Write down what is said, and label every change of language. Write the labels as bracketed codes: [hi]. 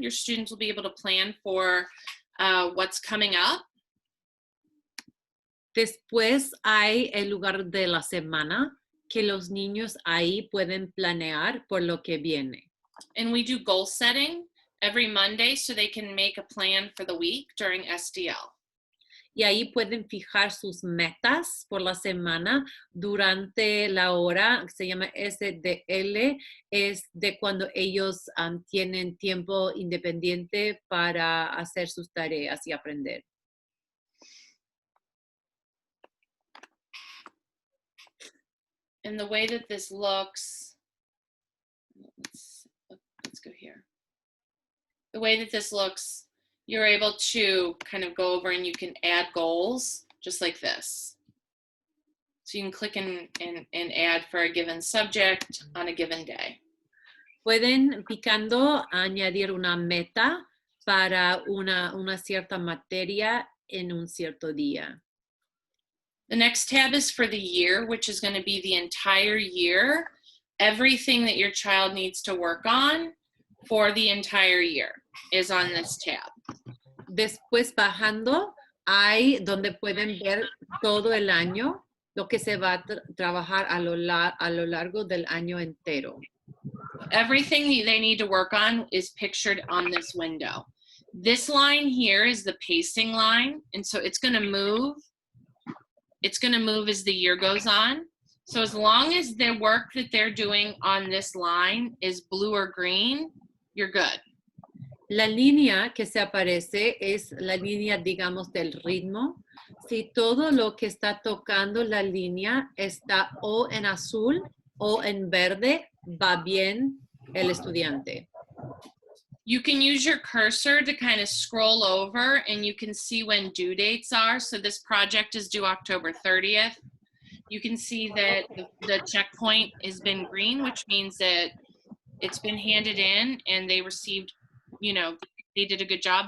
[en] Your students will be able to plan for what's coming up. [es] Después hay el lugar de la semana que los niños ahí pueden planear por lo que viene. [en] And we do goal setting every Monday so they can make a plan for the week during SDL. [es] Y ahí pueden fijar sus metas por la semana durante la hora que se llama SDL, es de cuando ellos tienen tiempo independiente para hacer sus tareas y aprender. [en] And the way that this looks, let's go here. The way that this looks, you're able to kind of go over and you can add goals just like this. So you can click and add for a given subject on a given day. [es] Pueden picando añadir una meta para una cierta materia en un cierto día. [en] The next tab is for the year, which is going to be the entire year. Everything that your child needs to work on for the entire year is on this tab. [es] Después bajando, hay donde pueden ver todo el año, lo que se va a trabajar a lo largo del año entero. [en] Everything they need to work on is pictured on this window. This line here is the pacing line, and so it's going to move. It's going to move as the year goes on. So as long as the work that they're doing on this line is blue or green, you're good. [es] La línea que se aparece es la línea, digamos, del ritmo. Si todo lo que está tocando la línea está o en azul o en verde, va bien el estudiante. [en] You can use your cursor to kind of scroll over and you can see when due dates are. So this project is due October 30th. you can see that the checkpoint has been green, which means that it's been handed in and they received, they did a good job.